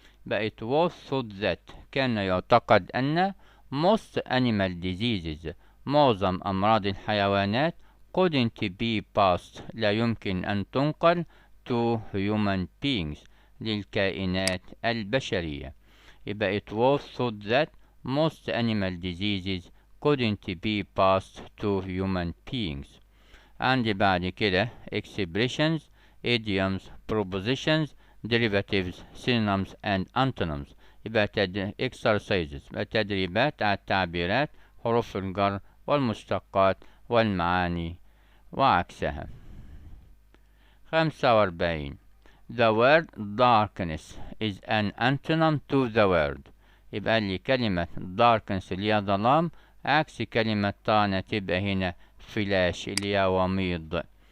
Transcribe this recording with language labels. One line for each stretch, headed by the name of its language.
English: But it was thought that
Arabic: كان يعتقد أن
English: most animal diseases
Arabic: معظم أمراض الحيوانات
English: couldn't be passed
Arabic: لا يمكن أن تنقل
English: to human beings
Arabic: للكائنات البشرية. يبقى
English: it was thought that most animal diseases couldn't be passed to human beings.
Arabic: عندي بعد كده
English: expressions, idioms, propositions, derivatives, synonyms and antonyms.
Arabic: يبقى exercises يبقى تدريبات على التعبيرات، حروف الجر والمشتقات والمعاني وعكسها.
English: 45. The word darkness is an antonym to the word.
Arabic: يبقى لي كلمة darkness اللي هي ظلام عكس كلمة طعنة تبقى هنا فلاش اللي هي وميض.